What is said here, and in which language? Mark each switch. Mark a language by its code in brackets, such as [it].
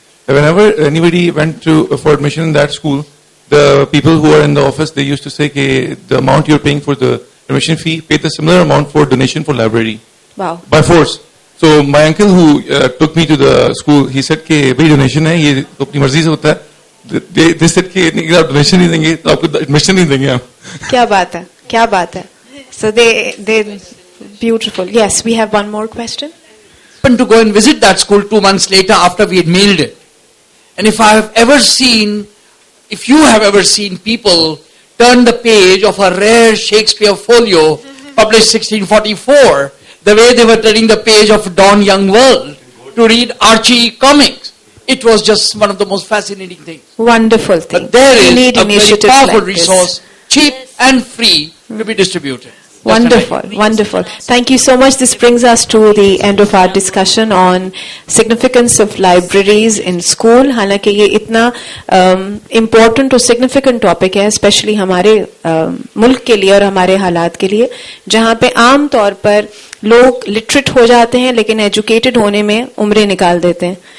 [en] Whenever anybody went for admission in that school, the people who are in the office, they used to say, okay, the amount you're paying for the admission fee, pay the similar amount for donation for library. Wow. By force. So my uncle who took me to the school, he said, [hi] कि भाई donation है, ये अपनी मर्जी से होता है. [en] They said [hi] कि नहीं आप donation नहीं देंगे, तो आपको admission नहीं देंगे हम. क्या बात है, क्या बात है. [en] So they beautiful. Yes, we have one more question. Happened to go and visit that school 2 months later after we had mailed it. And if you have ever seen people turn the page of a rare Shakespeare folio published 1644, the way they were turning the page of Dawn Young World to read Archie comics, it was just one of the most fascinating things. Wonderful thing. But there is a very powerful like resource, cheap and free, to be distributed. Wonderful, wonderful. Thank you so much. This brings us to the end of our discussion on significance of libraries in school. [hi] हालांकि ये इतना important और significant topic है, especially हमारे मुल्क के लिए और हमारे हालात के लिए, जहाँ पे आम तौर पर लोग literate हो जाते हैं, लेकिन educated होने में उम्रें निकाल देते हैं.